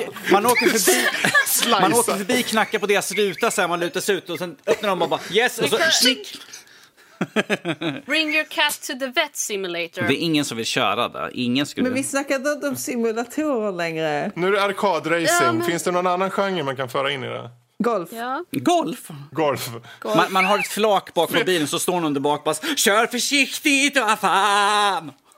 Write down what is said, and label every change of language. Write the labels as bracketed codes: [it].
[sv] Man åker förbi, knackar på deras ruta, så här, man lutar sig ut och sen öppnar de och bara, yes, och så schick. [en] Bring your cat to the vet simulator. [sv] Det är ingen som vill köra där. Ingen skulle. Men vi snackade inte om simulatorer längre. Nu är det arkadracing. Ja, men... Finns det någon annan genre man kan föra in i det? Golf. Ja. Golf. Man har ett flak bakom bilen, så står någon där bak bara, kör försiktigt, vad fan.